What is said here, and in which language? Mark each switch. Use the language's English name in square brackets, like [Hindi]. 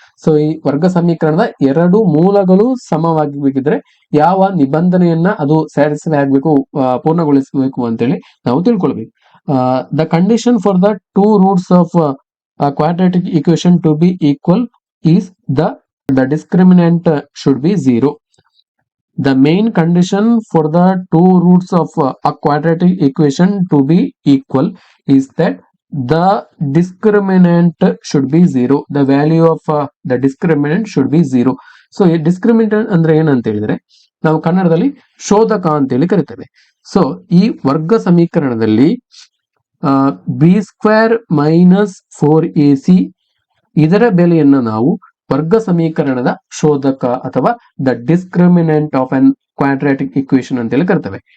[Kannada] So ಈ ವರ್ಗ ಸಮೀಕರಣದ 2 ಮೂಲಗಳು ಸಮವಾಗಿಬೇಕಿದ್ರೆ ಯಾವ ನಿಬಂಧನೆಯನ್ನ ಅದು ಸ್ಯಾಟಿಸ್ಫೈ ಆಗ್ಬೇಕು, ಪೂರ್ಣಗೊಳಿಸಬೇಕು ಅಂತೇಳಿ ನಾವು ತಿಳ್ಕೊಳ್ಬೇಕು. [English] The condition for the 2 roots of quadratic equation to be equal is the discriminant should be 0. The main condition for the 2 roots of a quadratic equation to be equal is that the discriminant should be 0. The value of the discriminant should be 0. [Kannada] So ಈ discriminant ಅಂದ್ರೆ ಏನಂತ ಹೇಳಿದ್ರೆ ನಾವು ಕನ್ನಡದಲ್ಲಿ ಶೋಧಕ ಅಂತೇಳಿ ಕರಿತೇವೆ. So ಈ ವರ್ಗ ಸಮೀಕರಣದಲ್ಲಿ ಬಿ ಸ್ಕ್ವೇರ್ ಮೈನಸ್ 4ac ಇದರ ಬೆಲೆಯನ್ನ ನಾವು ವರ್ಗ ಸಮೀಕರಣದ ಶೋಧಕ ಅಥವಾ [English] the discriminant of an quadratic equation [Kannada] ಅಂತೇಳಿ ಕರ್ತೇವೆ.